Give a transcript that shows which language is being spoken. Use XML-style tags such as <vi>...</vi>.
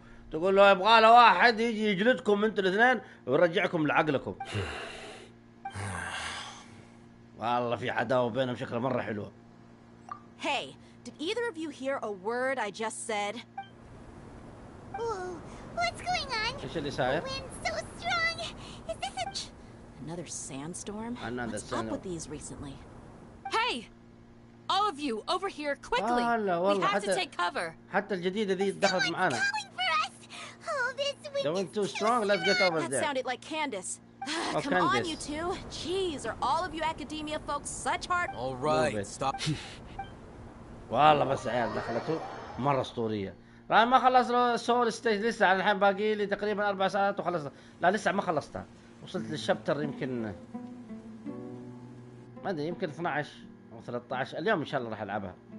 <ar>تقول له يبغى له واحد يجي يجلدكم انتوا الاثنين ويرجعكم لعقلكم. والله في عداوة بينهم شكلها مرة حلوة.</ar> <en>Hey, did either of you hear a word I just said? Whoa, what's going on?</en> <ar>ايش اللي صاير؟</ar> <en>The wind's so strong. Is this another sandstorm? Another What's up with these recently? Hey, all of you over here quickly. We have to take cover.</en> <ar>حتى الجديدة ذي دخلت معانا.</ar> <en>Oh, this wind is too strong. Let's get over there. That sounded like Candace. Come on, you two. Jeez, are all of you Academia folks such hard? All right, stop.</en> <ar>والله بس عيال دخلته مرة أسطورية. راح ما خلصنا سول ستيج لسه على الحين باقي لي تقريبا 4 ساعات وخلصنا. لا لسه ما خلصتها. وصلت للشابتر يمكن ما أدري يمكن 12 أو 13. اليوم إن شاء الله راح ألعبها.</ar>